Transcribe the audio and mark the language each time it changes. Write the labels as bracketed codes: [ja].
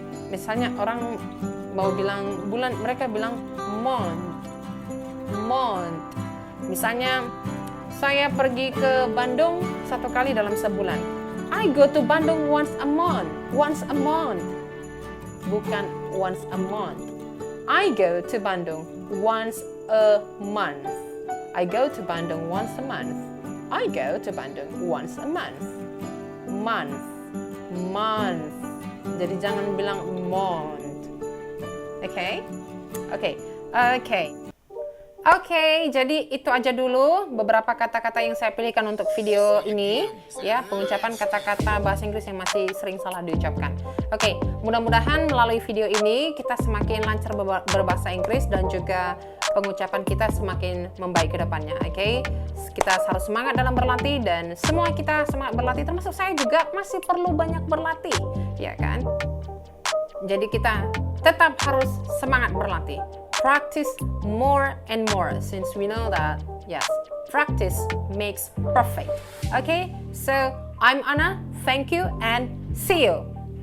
[id] Misalnya orang mau bilang bulan, mereka bilang month. Month. Misalnya saya pergi ke Bandung 1 kali dalam sebulan. [en] I go to Bandung once a month. Once a month. Bukan once a month. I go to Bandung once a month. I go to Bandung once a month. I go to Bandung once a month. [id] Month. Month. Jadi jangan bilang month. Oke? Oke. Oke. Oke, jadi itu aja dulu beberapa kata-kata yang saya pilihkan untuk video ini, ya, pengucapan kata-kata bahasa Inggris yang masih sering salah diucapkan. Oke, mudah-mudahan melalui video ini kita semakin lancar berbahasa Inggris dan juga pengucapan kita semakin membaik ke depannya. Oke, kita harus semangat dalam berlatih dan semua kita semangat berlatih, termasuk saya juga masih perlu banyak berlatih, ya kan? Jadi kita tetap harus semangat berlatih. [en] Practice more and more, since we know that, yes, practice makes perfect. Okay, so I'm Anna, thank you and see you.